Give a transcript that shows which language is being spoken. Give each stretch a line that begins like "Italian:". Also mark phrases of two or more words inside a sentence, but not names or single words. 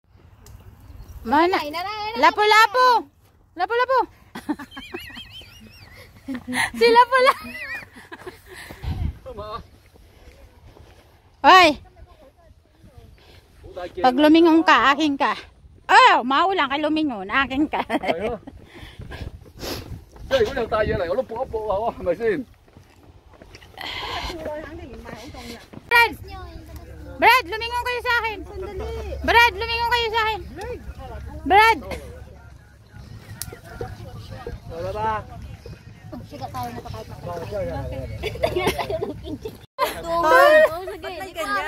Filipino: Mana? Lapu-lapu! Lapu-lapu! Si Lapu-lapu! Oy! Pag lumingon ka, akin ka. Oh, maulang ka lumingon, akin ka.
Cantonese: 即係如果有帶嘢嚟，我都搏一搏啊，係咪先？
Filipino: Brad! Brad, lumingon kayo sa akin. Brad, lumingon kayo sa akin. Brad! Wala ba? Siga tayo na kahit Tol! Ba't may ganyan?